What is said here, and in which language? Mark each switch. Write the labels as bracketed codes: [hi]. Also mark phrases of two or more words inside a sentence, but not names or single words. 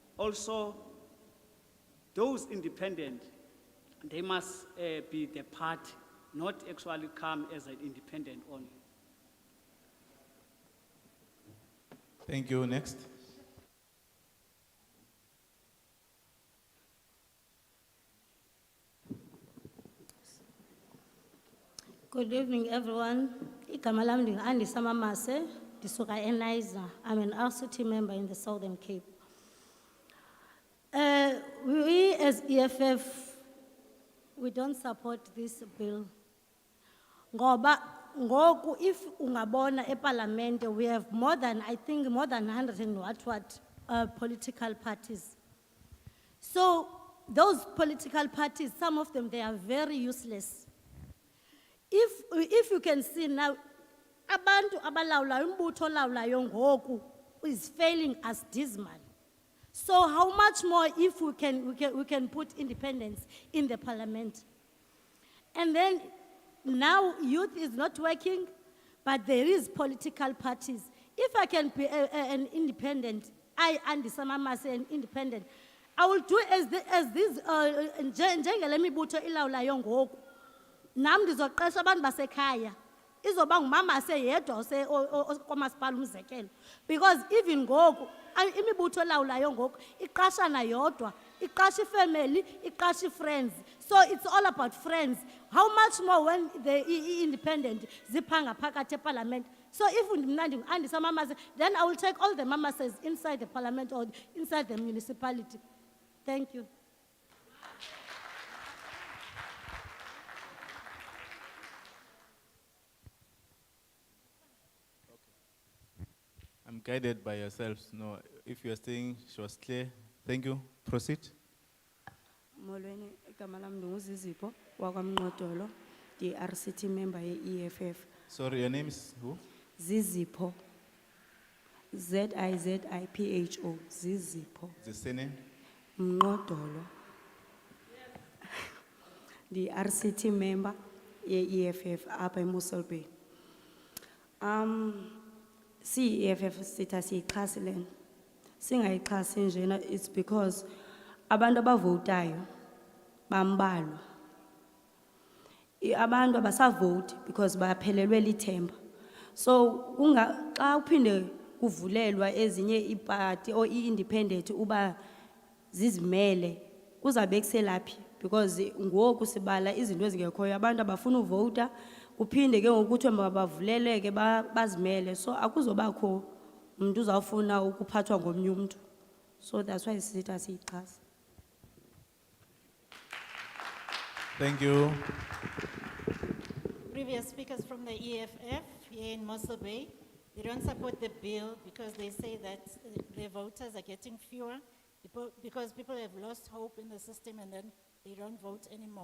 [en] Also, those independent, they must be the party, not actually come as an independent only. Thank you. Next. Good evening, everyone. [xh] Igama lami ndingu-Andisa Mamase, ndisuka eNiza. [en] I'm an RCT member in the Southern Cape. We as EFF, we don't support this bill. [xh] Ngoba ngoku if ungabona eParliament, [en] we have more than 100 and what political parties. So those political parties, some of them, they are very useless. If you can see now, [xh] abantu abalawulayo, umbutho olawulayo ngoku [en] is failing us dismal. So how much more if we can put independence in the parliament? And then now youth is not working, but there is political parties. If I can be an independent, Andisa Mamase, an independent, I will do as this [xh] njengelemibutho ilawulayo ngoku. Nam ndizoqesha abantu basekhaya. Izoba ngumamase yedwa komasipala umzekelo. [en] Because even [xh] ngoku imibutho elawulayo ngoku iqashana yodwa, iqasha ifamily, iqasha friends. [en] So it's all about friends. How much more when the independent [xh] zipanga phakathi eParliament? [en] So if [xh] mna ndingu-Andisa Mamase, [en] then I will take all the mamases inside the parliament or inside the municipality. Thank you. I'm guided by yourselves. No, if you're saying she was clear, thank you. Proceed. [xh] Molweni, igama lami ndinguzizipho wakwamnqodolo, [en] the RCT member ye-EFF. Sorry, your name is who? Zizipho. Zizipho. Zizipho. The surname? Mnqodolo. The RCT member [xh] ye-EFF apha eMosselbay. Si-EFF sitha siyixhasi lena. Singayixhasi njena, [en] it's because [xh] abantu abavotayo bambalwa. Abantu abasavoti because bayaphelelwe lithemba. So xa uphinde kuvulelwa ezinye iparty or i-independent uba zizimele kuzabe kuselaphi because ngoku sibala izinto ezingekhoyo abantu abafuna uvota kuphinde ke ngokuthi mabavuleleke bazimele, so akuzobakho umuntu uzawufuna ukuphathwa ngomnye umuntu. [en] So that's why [xh] sithi asiyixhasi. [en] Thank you. Previous speakers from the EFF here in Mosselbay, they don't support the bill because they say that the voters are getting fewer because people have lost hope in the system and then they don't vote anymore.